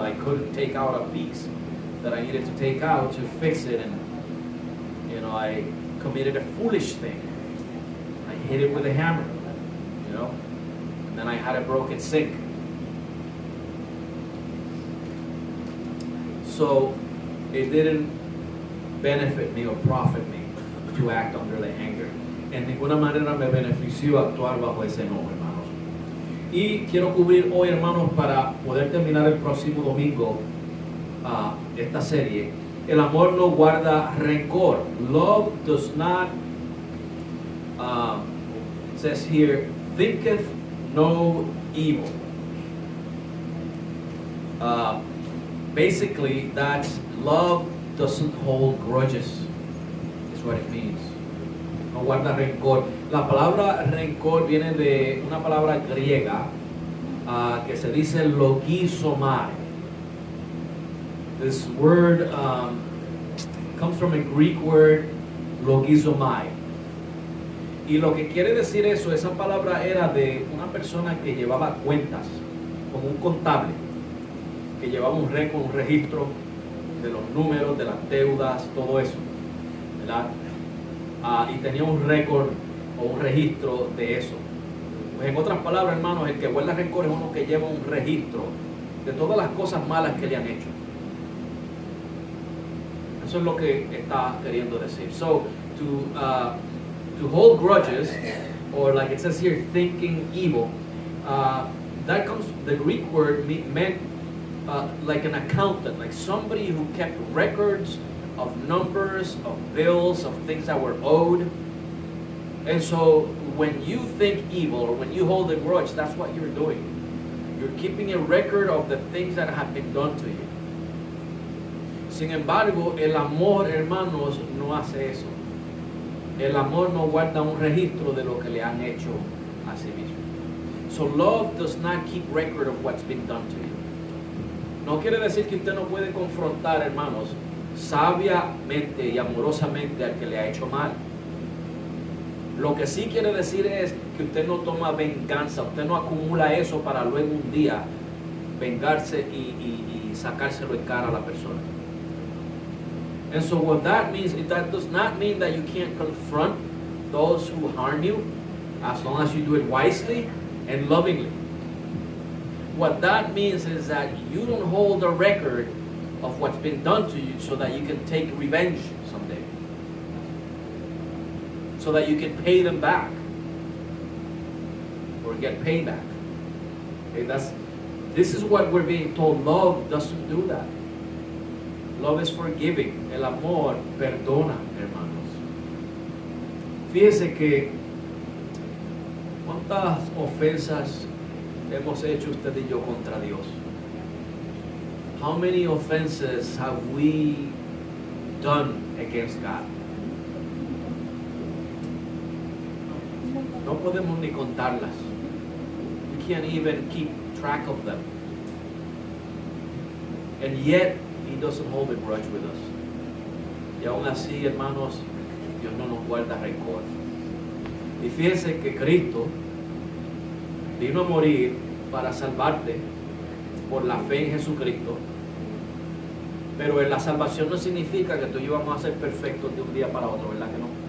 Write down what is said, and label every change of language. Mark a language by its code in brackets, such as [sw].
[en] I couldn't take out a piece that I needed to take out to fix it, and you know, I committed a foolish thing. I hit it with a hammer, you know, and then I had a broken sink. So it didn't benefit me or profit me to act under the anger. [es] En ninguna manera me benefició actuar bajo ese enojo, hermanos. Y quiero cubrir hoy, hermanos, para poder terminar el próximo domingo esta serie. El amor no guarda rencor. [en] Love does not, it says here, thinketh no evil. Basically, that's love doesn't hold grudges, is what it means. [es] No guarda rencor. La palabra rencor viene de una palabra griega que se dice logizomai. [en] This word comes from a Greek word, logizomai. [es] Y lo que quiere decir eso, esa palabra era de una persona que llevaba cuentas, como un contable, que llevaba un récord, un registro de los números, de las deudas, todo eso, ¿verdad? Y tenía un récord o un registro de eso. Pues en otras palabras, hermanos, el que guarda rencor es uno que lleva un registro de todas las cosas malas que le han hecho. Eso es lo que está queriendo decir. [en] So, to hold grudges, or like it says here, thinking evil, that comes, the Greek word meant like an accountant, like somebody who kept records of numbers, of bills, of things that were owed. And so when you think evil or when you hold a grudge, that's what you're doing. You're keeping a record of the things that have been done to you. [es] Sin embargo, el amor, hermanos, no hace eso. El amor no guarda un registro de lo que le han hecho a sí mismo. [en] So love does not keep record of what's been done to you. [es] No quiere decir que usted no puede confrontar, hermanos, sabiamente y amorosamente al que le ha hecho mal. Lo que sí quiere decir es que usted no toma venganza, usted no acumula eso para luego un día vengarse y sacárselo en cara a la persona. [en] And so what that means, that does not mean that you can't confront those who harm you, as long as you do it wisely and lovingly. What that means is that you don't hold a record of what's been done to you so that you can take revenge someday. So that you can pay them back. Or get payback. Okay, this is what we're being told. Love doesn't do that. Love is forgiving. [es] El amor perdona, hermanos. Fíjese que cuántas ofensas hemos hecho usted y yo contra Dios. [en] How many offenses have we done against God? [es] No podemos ni contarlas. [en] We can't even keep track of them. And yet, He doesn't hold a grudge with us. [es] Y aún así, hermanos, Dios no nos guarda rencor. Y fíjense que Cristo vino a morir para salvarte por la fe en Jesucristo. Pero la salvación no significa que tú y yo vamos a ser perfectos de un día para otro, ¿verdad que no?